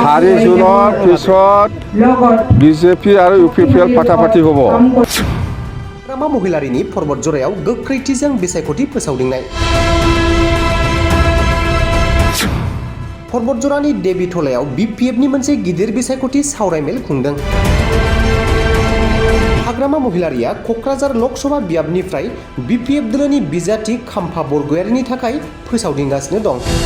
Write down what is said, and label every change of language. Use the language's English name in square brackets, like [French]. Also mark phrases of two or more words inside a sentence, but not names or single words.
[Assamese] 4 জুনৰ পিছত বিজেপি আৰু ইউপিপিএল ফাটাফাটি হ'ব। [Bodo] हाग्रामा महिलारिनि पर्बत जरायाव गोख्रैथिजों बिसायख'थि फोसावदिंनाय। पर्बत जरानि देबि थलायाव बिपिएफनि मोनसे गिदिर बिसायख'थि सावरायमेल खुंदों। हाग्रामा महिलारिया क'क्राझार लकसभा बियाबनिफ्राय बिपिएफ दोलोनि बिजाथि खाम्फा बरगयारिनि थाखाय फोसावदिंगासिनो दं।